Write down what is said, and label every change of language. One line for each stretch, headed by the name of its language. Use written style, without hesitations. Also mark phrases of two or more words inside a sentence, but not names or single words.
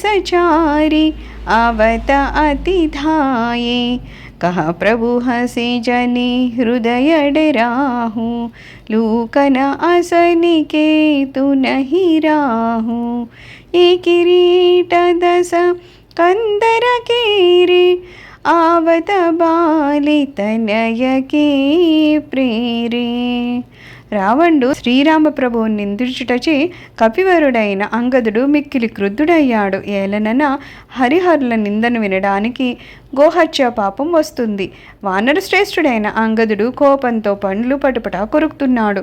Awadhi: चारी आवत अति धाये कहा प्रभु हसे जनि हृदय डराहू लूकन असनि के तु नहीं राहू ये किरीट दस कंदर केरे आवत बालि तनय के प्रेरे.
Telugu: రావణుడు శ్రీరామప్రభువుని నిందించుటచే కపివరుడైన అంగదుడు మిక్కిలి క్రుద్ధుడయ్యాడు. ఏలనన హరిహరుల నిందను వినడానికి గోహత్య పాపం వస్తుంది. వానర శ్రేష్ఠుడైన అంగదుడు కోపంతో పండ్లు పటపటా కొరుకుతున్నాడు.